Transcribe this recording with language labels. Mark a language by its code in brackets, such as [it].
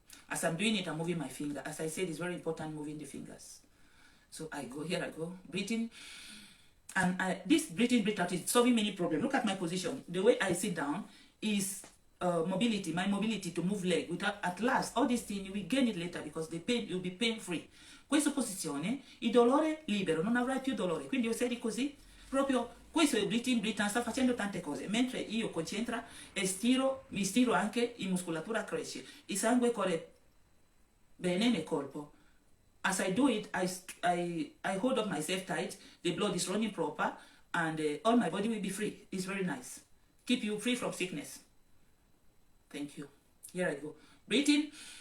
[en] As I'm doing it, I'm moving my finger. As I said, it's very important moving the fingers. So I go, here I go, breathing. And this breathing, breath out is solving many problems. Look at my position. The way I sit down is mobility, my mobility to move leg. Without, at last, all these things, you will gain it later because the pain, you'll be pain-free. [it] Questa posizione, il dolore libero, non avrai più dolore. Quindi io sedi così, proprio, questo è breathing, sta facendo tante cose. Mentre io concentro e stiro, mi stiro anche, in muscolatura cresce. Il sangue corre bene nel corpo. [en] As I do it, I hold up myself tight, the blood is running proper, and all my body will be free. It's very nice. Keep you free from sickness. Thank you. Here I go. Breathing.